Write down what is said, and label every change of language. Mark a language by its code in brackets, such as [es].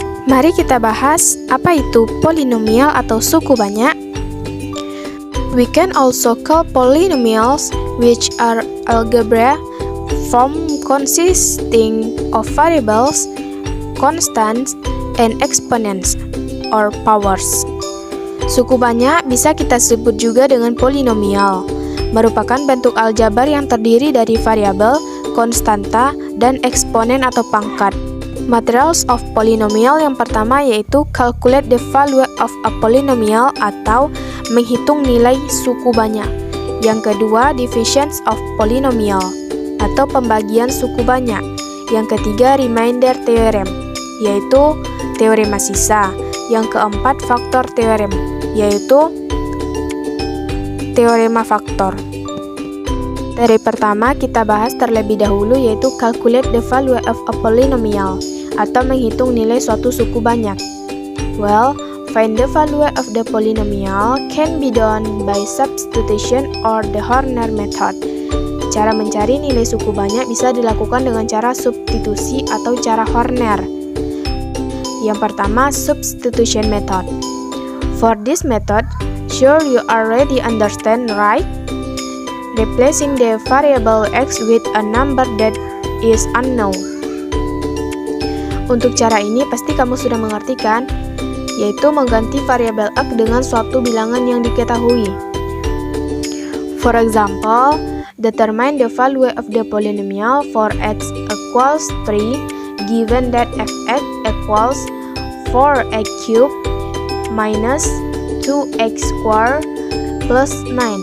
[id] Mari kita bahas apa itu polinomial atau suku banyak. [en] We can also call polynomials, which are algebra form consisting of variables, constants, and exponents or powers. [id] Suku banyak bisa kita sebut juga dengan polinomial, merupakan bentuk aljabar yang terdiri dari variabel, konstanta, dan eksponen atau pangkat. [en] Materials of polynomial [id] yang pertama yaitu [en] calculate the value of a polynomial [id] atau menghitung nilai suku banyak. Yang kedua, [en] divisions of polynomial [id] atau pembagian suku banyak. Yang ketiga, remainder theorem, yaitu teorema sisa. Yang keempat, faktor theorem, yaitu teorema faktor. Dari pertama kita bahas terlebih dahulu yaitu [en] calculate the value of a polynomial [id] atau menghitung nilai suatu suku banyak. [en] Well, find the value of the polynomial can be done by substitution or the Horner method. [id] Cara mencari nilai suku banyak bisa dilakukan dengan cara substitusi atau cara Horner. Yang pertama, substitution method. [en] For this method, sure you already understand, right? Replacing the variable x with a number that is unknown. [id] Untuk cara ini pasti kamu sudah mengerti kan? Yaitu mengganti variabel x dengan suatu bilangan yang diketahui. [en] For example, determine the value of the polynomial for x equals 3 given that fx equals 4x cubed minus 2x squared plus 9.